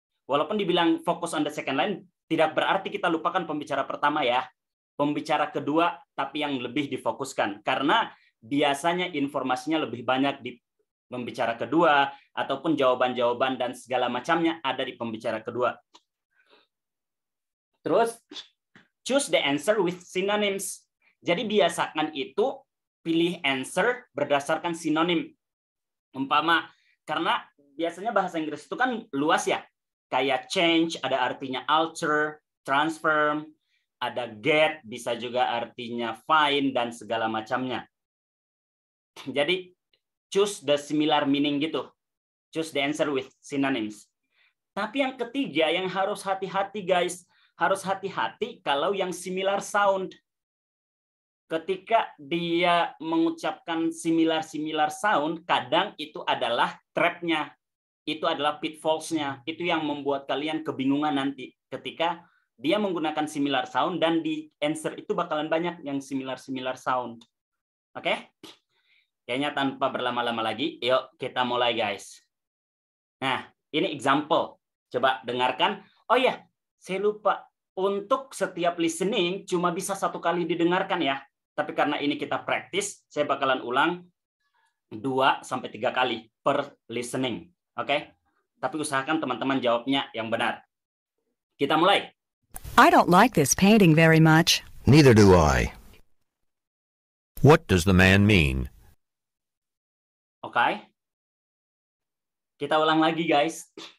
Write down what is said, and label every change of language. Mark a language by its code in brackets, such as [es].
[id] Walaupun dibilang fokus [en] on the second line, [id] tidak berarti kita lupakan pembicara pertama ya. Pembicara kedua, tapi yang lebih difokuskan. Karena biasanya informasinya lebih banyak di pembicara kedua, ataupun jawaban-jawaban dan segala macamnya ada di pembicara kedua. [en] Terus, choose the answer with synonyms. [id] Jadi biasakan itu pilih answer berdasarkan sinonim. Umpama, karena biasanya bahasa Inggris itu kan luas ya. Kayak change, ada artinya alter, transform, ada get, bisa juga artinya find, dan segala macamnya. [en] Jadi, choose the similar meaning gitu. Choose the answer with synonyms. [id] Tapi yang ketiga yang harus hati-hati guys, harus hati-hati kalau yang similar sound. Ketika dia mengucapkan similar sound, kadang itu adalah trap-nya. Itu adalah pitfalls-nya. Itu yang membuat kalian kebingungan nanti ketika dia menggunakan similar sound dan di answer itu bakalan banyak yang similar sound. Oke? Kayaknya tanpa berlama-lama lagi, yuk kita mulai guys. Nah, ini example. Coba dengarkan. Oh ya, saya lupa. Untuk setiap listening cuma bisa 1 kali didengarkan ya. Tapi karena ini kita praktis, saya bakalan ulang 2-3 kali per listening. Oke? Tapi usahakan teman-teman jawabnya yang benar. Kita mulai. [en] I don't like this painting very much. Neither do I. What does the man mean? [id] Oke? Kita ulang lagi, guys.